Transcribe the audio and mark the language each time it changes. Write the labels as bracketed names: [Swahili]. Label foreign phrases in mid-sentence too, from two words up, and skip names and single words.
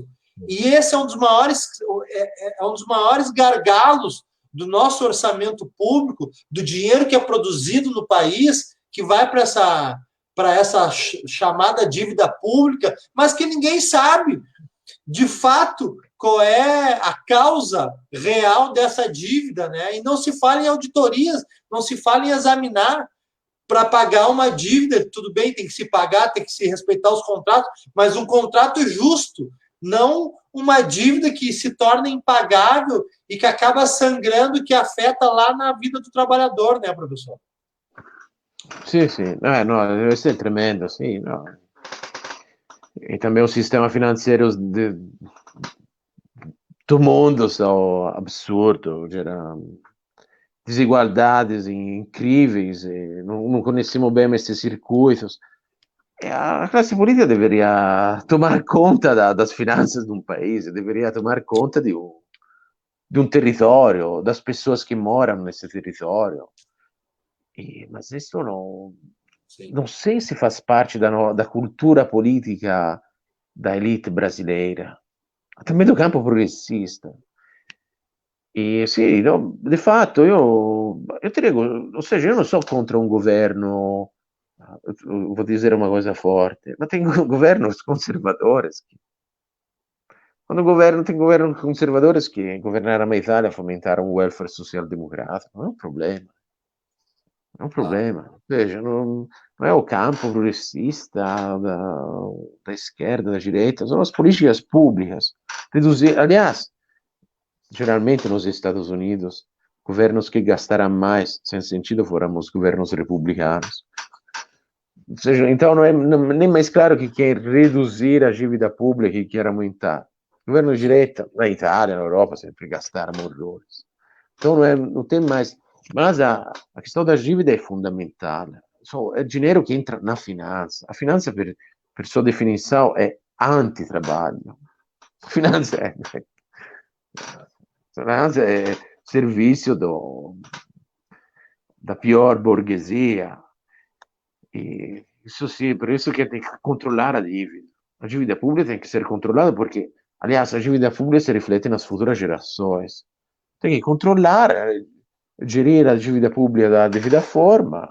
[Portuguese] E esse é um dos maiores gargalos do nosso orçamento público, do dinheiro que é produzido no país, que vai para essa chamada dívida pública, mas que ninguém sabe, de fato, qual é a causa real dessa dívida, E não se fala em auditorias, não se fala em examinar para pagar uma dívida. Tudo bem, tem que se pagar, tem que se respeitar os contratos, mas um contrato justo, não uma dívida que se torna impagável e que acaba sangrando, que afeta lá na vida do trabalhador, professor? [Italian] Sì, sì, no, questo è tremendo, sì, no. [Portuguese] E também o sistema financeiro do mundo são absurdo, gera desigualdades incríveis, não conhecemos bem esses circuitos. A classe política deveria tomar conta das finanças de um país, deveria tomar conta de um território, das pessoas que moram nesse território. Mas isso não sei se faz parte da cultura política da elite brasileira, também do campo progressista. [Italian] E sì, no, di fatto io ti dico, [Portuguese] o seja, [Italian] io non sono contro un governo, [Portuguese] vou dizer uma coisa forte, ma tem governos conservadores. Quando governo, tem governos conservadores que governaram a Itália [Italian] fomentare un welfare social-democratico, non è un problema. È un problema. [Portuguese] Veja, não é o campo progressista da esquerda, da direita, são as políticas públicas. Reduzir, aliás, geralmente nos Estados Unidos, governos que gastaram mais, sem sentido, foram os governos republicanos. Ou seja, então não é nem mais claro que quer reduzir a dívida pública e quer aumentar. Governo de direita, na Itália, na Europa, sempre gastaram horrores. Então não tem mais. Mas a questão da dívida é fundamental. É dinheiro que entra na finança. A finança, [Italian] per sua [Portuguese] definição, é anti-trabalho. [Italian] A finanza è servizio da pior borghesia. [Portuguese] E isso sim, por isso que tem que controlar a dívida. A dívida pública tem que ser controlada porque, aliás, a dívida pública se reflete nas futuras gerações. Tem que controlar, gerir a dívida pública da devida forma.